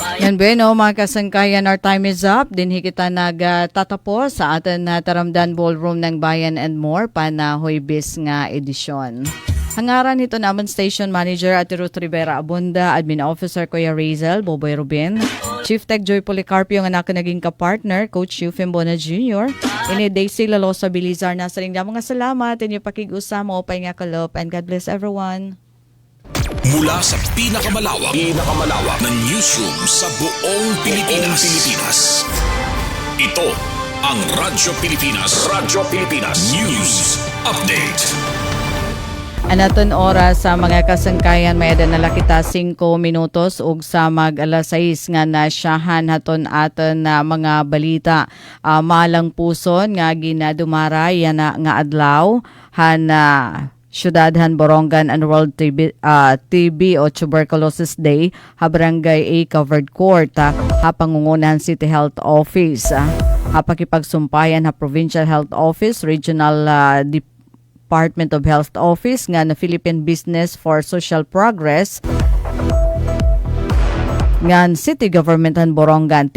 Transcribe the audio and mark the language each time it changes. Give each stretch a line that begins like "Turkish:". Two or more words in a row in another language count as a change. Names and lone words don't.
English: And bueno,
Waray: mga kasangkayan,
English: our time is up.
Waray: Dinhi kita nagtatapos sa atin na Taramdan Ballroom ng Bayan and More panahoybis nga edisyon. Hangaran nito naman Station Manager at Ruth Rivera Abunda, Admin Officer Kuya Razel, Boboy Rubin, Chief Tech Joy Policarpio nga naging kapartner, Coach Eufem Bona Jr., ini Daisy Lalosa Bilizar na sa ring mga salamat inyo pakig-usa mo upay nga kalop,
English: and God bless everyone.
Filipino: Mula sa pinakamalawak na newsroom sa buong Pilipinas. Ito ang Radyo Pilipinas News Update.
Waray: Anaton oras sa mga kasangkayan may adana kita 5 minutos ug sa mag alas 6 nga nasyahan haton aton na mga balita. Malang puson nga ginadumara yan nga adlaw hana Syudadhan Borongan and World TB o Tuberculosis Day ha Barangay A Covered Court ha Pangungunahan City Health Office ha pakipagsumpayan ha Provincial Health Office, Regional Department of Health Office nga na Philippine Business for Social Progress ngan City Government han Borongan.